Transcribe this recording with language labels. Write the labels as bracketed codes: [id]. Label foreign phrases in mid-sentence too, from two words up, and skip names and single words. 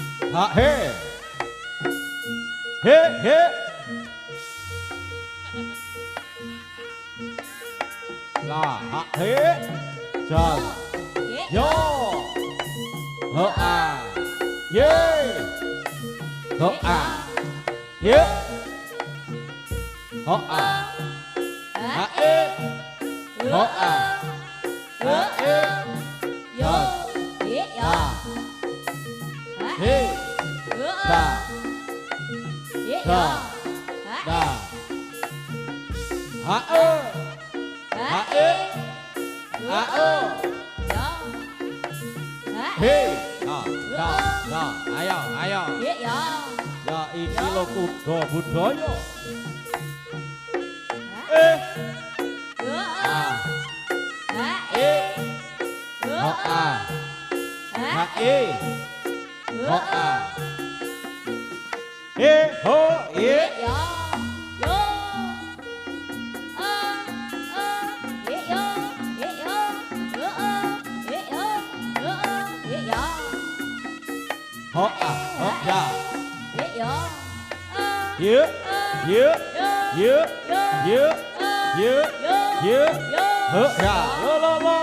[jv] ha he he he la ha he jas yo ho a ye ho a ye ho a ha e ho a ha e yo ya he da da da ha e ha e ha o he da ayo ayo ya iki lho kuda budaya ho a ha e ho a he ho ye ho a ho ya ye ye ye ye ye ye ho ya lo